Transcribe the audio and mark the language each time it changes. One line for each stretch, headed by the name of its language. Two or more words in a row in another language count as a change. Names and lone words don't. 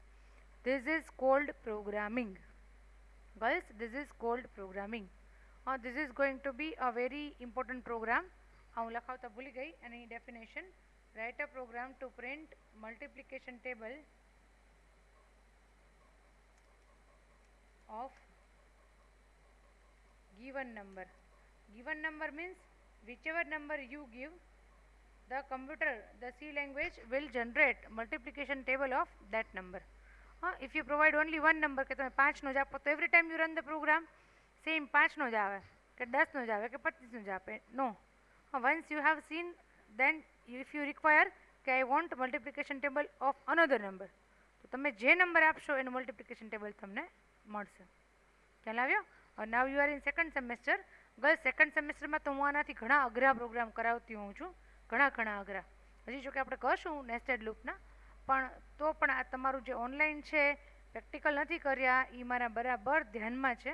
English: this is called programming. girls, this is called programming. this is going to be a very important program.
Gujarati: હું લખાવતા ભૂલી ગઈ એની ડેફિનેશન.
English: write a program to print multiplication table of given number. Given number means whichever number you give, the computer, the C language will generate multiplication table of that number. If you provide only one number
Gujarati: કે તમે 5નો જ આપો તો
English: every time you run the program same
Gujarati: 5નો જ આવે કે 10નો જ આવે કે 25નો જ આપે.
English: No. Once you have seen, then if you require કે I want multiplication table of another number,
Gujarati: તો તમે જે નંબર આપશો એનું
English: multiplication table
Gujarati: તમને મળશે. ખ્યાલ આવ્યો?
English: now you are in second semester.
Gujarati: ગર્લ્સ,
English: second semesterમાં
Gujarati: તો હું આનાથી ઘણા અઘરા પ્રોગ્રામ કરાવતી હોઉં છું, ઘણા અઘરા. હજી જો કે આપણે કરશું
English: nested loopના,
Gujarati: પણ તો પણ આ તમારું જે ઓનલાઈન છે, પ્રેક્ટિકલ નથી કર્યા, એ મારા બરાબર ધ્યાનમાં છે.